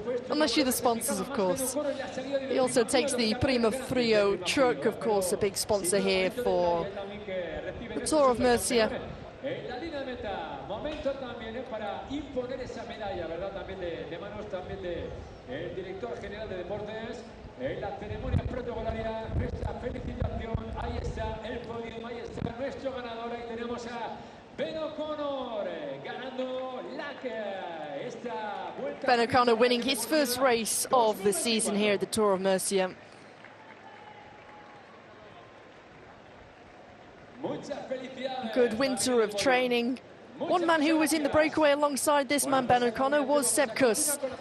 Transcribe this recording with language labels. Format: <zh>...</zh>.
<en>Unless you're the sponsors, of course. He also takes the Primafrio truck, of course, a big sponsor here for the Tour of Murcia.</en> <es>La ceremonia protocolaria, nuestra felicitación, ahí está el podio, ahí está nuestro ganador, ahí tenemos a Ben O'Connor ganando esta vuelta.</es> <en>Ben O'Connor winning his first race of the season here at the Tour of Murcia. Good winter of training. One man who was in the breakaway alongside this man, Ben O'Connor, was Seb Kuss.</en>